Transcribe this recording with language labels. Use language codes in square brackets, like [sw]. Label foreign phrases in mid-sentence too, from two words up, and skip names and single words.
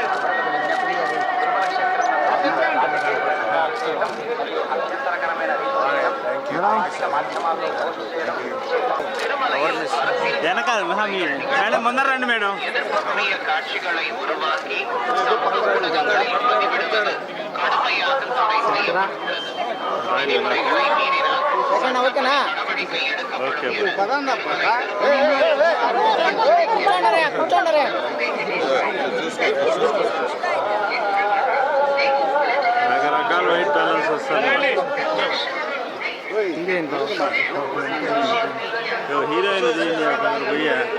[te] వెనకాల మేడం ముందర రండి మేడం. [ta] காட்சிகளை உருவாக்கி ஊடகங்களில் பதிவிடுவது கடுமையாக தடை செய்யப்பட்டுள்ளது. விதிமுறைகளை மீறினால் நடவடிக்கை எடுக்கப்படும். [te] రకరకాల [en] white balance [te] వస్తుంది. హీరోయిన్ పోయా